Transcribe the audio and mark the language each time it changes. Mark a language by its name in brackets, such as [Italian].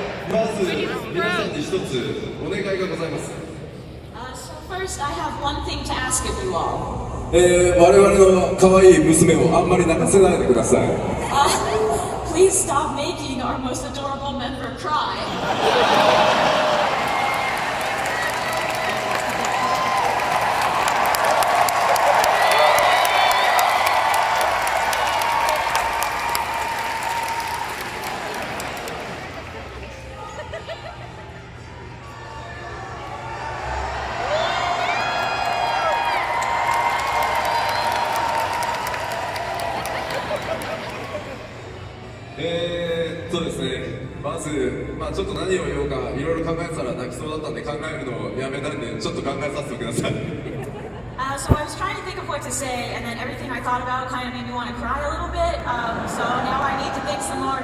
[Japanese] まず皆さんに一つお願いがございます。 [English] So first, I have one thing to ask of you all. [Japanese] 我々の可愛い娘をあんまり泣かせないでください。 [English] Please stop making our most adorable member cry. [Japanese] ですね、まず、ちょっと何を言おうかいろいろ考えてたら泣きそうだったんで考えるのをやめたんでちょっと考えさせてください。 [English] So I was trying to think of what to say, and then everything I thought about kind of made me want to cry a little bit. So now I need to think some more.